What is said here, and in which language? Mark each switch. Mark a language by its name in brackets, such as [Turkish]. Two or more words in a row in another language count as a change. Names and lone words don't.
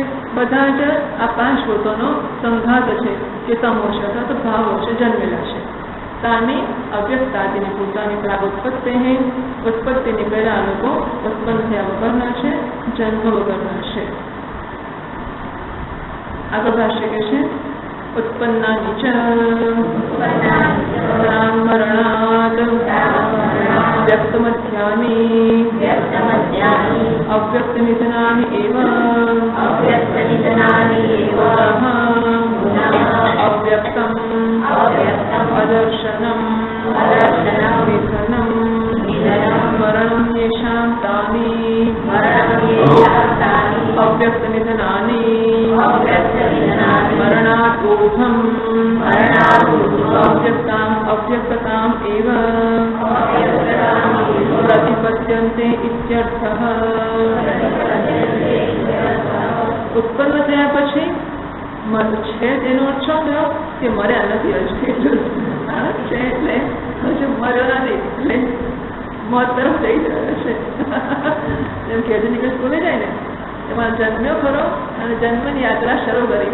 [Gujarati] બધા જ આ પાંચ ભૂતોનો સંઘાત છે કે તમો છે અથવા તો ભાવો છે, જન્મેલા છે. [Sanskrit] तानि अव्यक्तादीनि भूतानि [Gujarati] પ્રાગોત્પત્તિ ઉત્પત્તિની પહેલા લોકો ઉત્પન્ન થયા વગરના છે, જન્મ વગરના છે. આગળ ભાષ્ય કે છે [Sanskrit] उत्पन्नानि च मरणात् व्यक्तमध्यानि अव्यक्तनिधनानि एव अव्यक्तम् अदर्शनम् निधनं मरणं येषां तानि अव्यक्तनिधनानि मरणात् ऊर्ध्वम् अव्यक्तताम् एव प्रतिपद्यन्ते इत्यर्थः. [Gujarati] ઉત્પન્ન થયા પછી છે તેનો અર્થ શું થયો કે મર્યા નથી હજુ છે એટલે હજુ મર્યો નથી એટલે મોત તરફ જઈ રહ્યો છે. જેમ કે હજુ નીકળી સ્કૂલે જાય ને એમાં જન્મ્યો ખરો અને જન્મની યાત્રા શરૂ કરી.